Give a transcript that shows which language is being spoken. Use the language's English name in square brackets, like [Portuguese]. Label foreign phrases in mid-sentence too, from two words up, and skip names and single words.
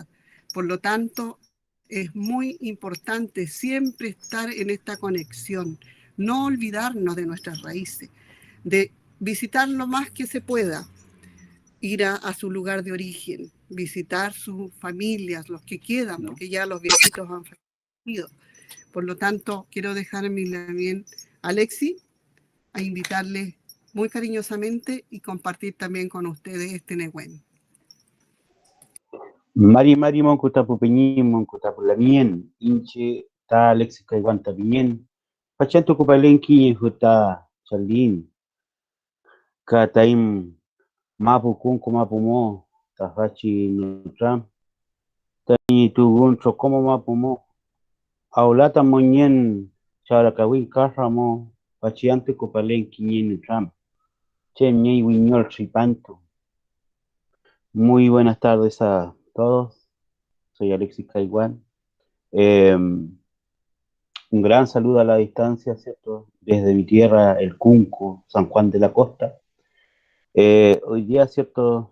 [Spanish] Por lo tanto, es muy importante siempre estar en esta conexión, no olvidarnos de nuestras raíces, de visitar lo más que se pueda, ir a su lugar de origen, visitar sus familias, los que quedan, porque ya los viejitos han fallecido. Por lo tanto, quiero dejarme también, Alexi, a invitarles muy cariñosamente y compartir también con ustedes este Nehuen. [Mapuche] Mari monkuta pupeñi monkuta pulamien inche ta Alexis Caiguán también pachanto kupalenki huta chalin kataim mapu kunku mapu mo tahachi nutram tani tugun chokomo mapu mo aulata monyen charakawin karramo pachiante kupalenki nutram chen ñey wiñol tripanto. [Spanish] Muy buenas tardes a todos. Soy Alexis Caiguán. Un gran saludo a la distancia, ¿cierto? Desde mi tierra, el Cunco, San Juan de la Costa. Hoy día, ¿cierto?